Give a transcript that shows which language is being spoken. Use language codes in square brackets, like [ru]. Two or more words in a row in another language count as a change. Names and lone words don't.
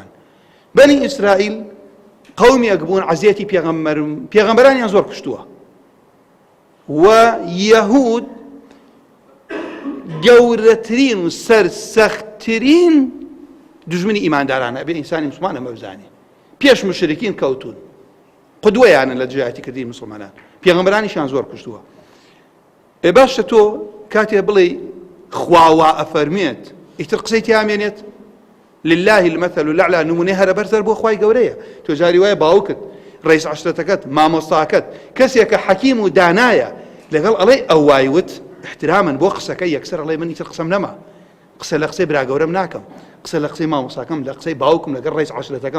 [ckb] بەنی ئیسرائیل قەومێک بوون عەزیەتی پێغەمبەرانیان زۆر کوشتووە و یەهود گەورەترین و سەرسەختترین دژمنی ئیماندارانە بێ ئینسانی موسڵمان ئەمە بزانێ. پێش مشرکین کەوتون، قودوەیانن لە جیهاتیکردنی موسڵمانان، پێغەمبەرانیشیان زۆر کوشتووە. باشە تۆ کاتێ بڵێ خواوا ئەفەرمێت ئیتر قسەی تیامێنێت [ar] لله المثل الأعلى [ckb] نمونەی هەرە بەرزەر بۆ خوای گەورەیە. تۆ جاری وایە باوکت، ڕئیس عەشرەتەکەت، مامۆستاکەت کەسێکە حەکیم و دانایە لەگەڵ ئەڵێ ئەو وایوت احترامن بۆ قسەکەی یەکسەر ئەڵێ من ئیتر قسەم نەما، قسە لە قسەی برا گەورەم ناکەم، قسە لە قسەی مامۆستاکەم، لە قسەی باوکم، لەگەڵ ڕئیس عەشرەتەکەم.